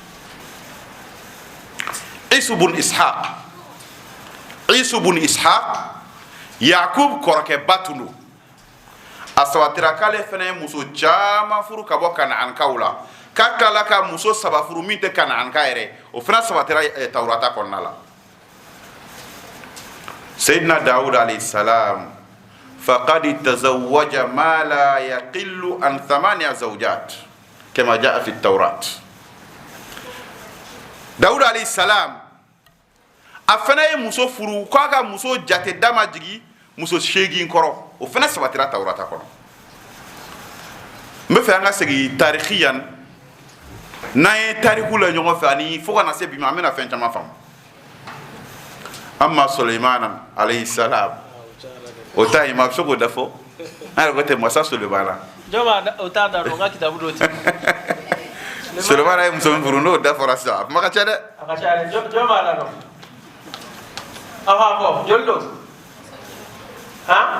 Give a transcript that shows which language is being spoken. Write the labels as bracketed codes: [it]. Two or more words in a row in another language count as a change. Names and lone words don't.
[bm] Isu bun Ishaq Yakub kɔrɔkɛba tun don a sabatira k'ale fana ye muso caman furu ka bɔ Kana'ankaw la k'a tilala ka muso 3 furu min tɛ Kana'anka yɛrɛ o fana sabatira Tawurata kɔnɔna la [ar] سيدنا داود عليه السلام فقد تزوج ما لا يقل عن 8 زوجات كما جاء في التوراة داود عليه السلام a [bm] fana ye muso furu k'a ka muso jate dama jigi muso 8 kɔrɔ o fana sabatira Tawrata kɔnɔ n bɛ fɛ an ka segin tarikiyan n'an ye tariku la ɲɔgɔn fɛ ani fo kana se bi ma an bɛna fɛn caman faamu amma Suleimana [ar] عليه السلام [bm] o ta yi ma bɛ se k'o da fɔ an yɛrɛ ko tɛ masa Suleimana jɔn o t'a da dɔn n ka kitabu dɔ ti Suleimana ye muso min furu n'o da fɔra sisan a kuma ka ca dɛ a ka ca dɛ jɔn b'a la dɔn aw b'a fɔ joli don han